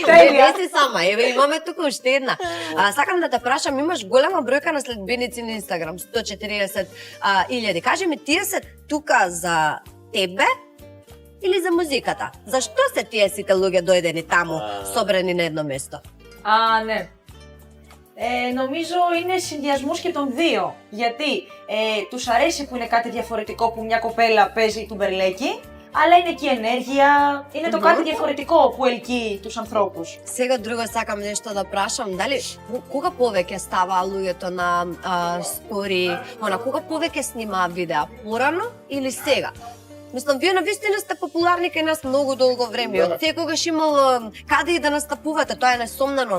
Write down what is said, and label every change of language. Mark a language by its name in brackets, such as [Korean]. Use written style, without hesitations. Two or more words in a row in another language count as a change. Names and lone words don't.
[Macedonian] Не си сама, еве имаме тука уште една. Сакам да те прашам, имаш голема бројка на следбеници на Инстаграм, 140.000. Кажи ми, тие се тука за тебе или за музиката? Зашто се тие сите луѓе дојдени таму, собрани на едно место? Не. [Greek] Νομίζω είναι συνδυασμός και των δύο. Γιατί τους αρέσει που είναι κάτι διαφορετικό που μια κοπέλα παίζει τουμπερλέκι, αλλά είναι και η ενέργεια, είναι το κάτι διαφορετικό που ελκύει τους ανθρώπους. [Macedonian] Сега друго сакам нешто да прашам, дали кога повеќе ставаа луѓето на стори, кога повеќе снимаа видеа, порано или сега? Мислам, вие навистина сте популарни кај нас многу долго време. Од секогаш имало каде и да настапувате, тоа е несомнено.